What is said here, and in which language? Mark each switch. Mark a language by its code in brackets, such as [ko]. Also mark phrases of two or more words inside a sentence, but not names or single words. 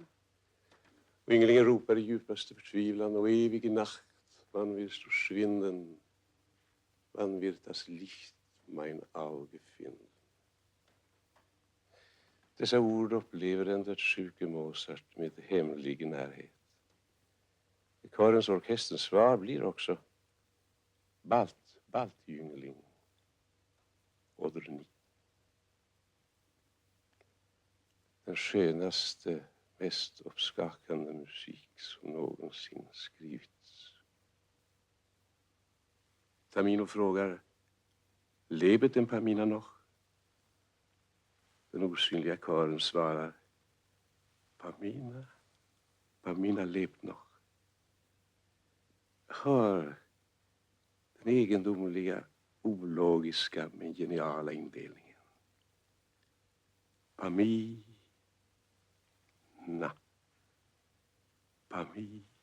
[sv] Och ynglingen ropar i djupaste förtvivlan: och [de] evig nacht, wann wirst du schwinden, wann wird das Licht mein Auge finden. [sv] Dessa ord upplever den dödssjuke Mozart med hemlig närhet. I körens och orkesterns svar blir också Baltjüngling, [de] oder nicht. [sv] Den skönaste, mest uppskakande musik som någonsin skrivits. Tamino frågar: [de] Lebt den Pamina noch? [sv] Den osynliga kören svarar: [de] Pamina, Pamina lebt noch. [sv] Hör den egendomliga, ologiska men geniala indelningen. Pamina, Pamina.